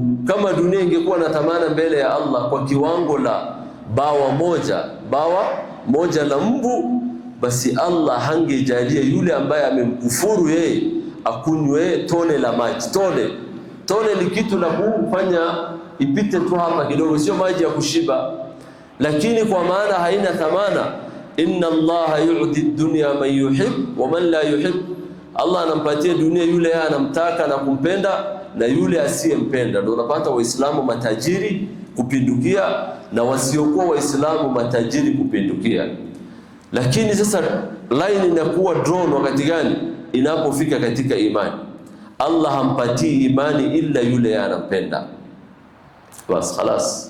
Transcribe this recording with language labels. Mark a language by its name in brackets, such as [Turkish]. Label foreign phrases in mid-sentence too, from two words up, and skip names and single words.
[Swahili] Kama dunia ingekuwa na thamana mbele ya Allah kwa kiwango la bawa moja la mbu, basi Allah hangejalia yule ambaye amemkufuru yeye akunywe tone la maji. Tone ni kitu la kufanya ipite tu hapa kidogo, sio maji ya kushiba, lakini kwa maana haina thamana. [Arabic] إن الله يعطي الدنيا من يحب ومن لا يحب, [Swahili] Allah anampatia dunia yule anamtaka na kumpenda na yule asiyempenda. Ndio unapata Waislamu matajiri kupindukia na wasiokuwa Waislamu matajiri kupindukia. Lakini sasa line inakuwa drawn wakati gani? Inapofika katika imani. Allah hampatii imani ila yule anampenda, [Arabic] بس خلاص.